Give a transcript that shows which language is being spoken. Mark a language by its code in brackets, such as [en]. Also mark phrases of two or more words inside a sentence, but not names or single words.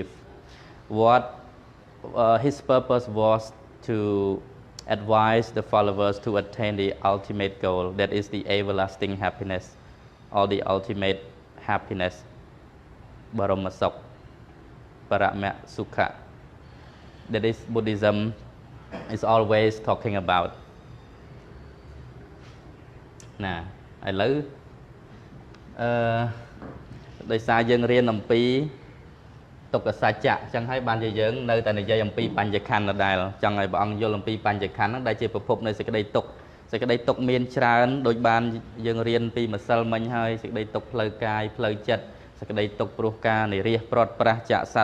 [en] What his purpose was to advise the followers to attain the ultimate goal, that is the everlasting happiness or the ultimate happiness, [km] បរមសុខ, [pi] Parama Sukha. [en] That is Buddhism is always talking about. [km] ណាឥឡូវដោយសារយើងរៀនអំពីទុក្ខសច្ចៈអញ្ចឹងហើយបានជាយើងនៅតែនិយាយអំពីបញ្ញខណ្ឌដដែលចង់ឲ្យព្រះអង្គយល់អំពីបញ្ញខណ្ឌហ្នឹងដែលជាប្រភពនៃសេចក្តីទុក្ខមានច្រើនដោយបានយើងរៀនពីម្សិលមិញហើយសេចក្តីទុក្ខផ្លូវកាយផ្លូវចិត្តសេចក្តីទុក្ខព្រោះការនិរិះព្រាត់ប្រាសចាក់ស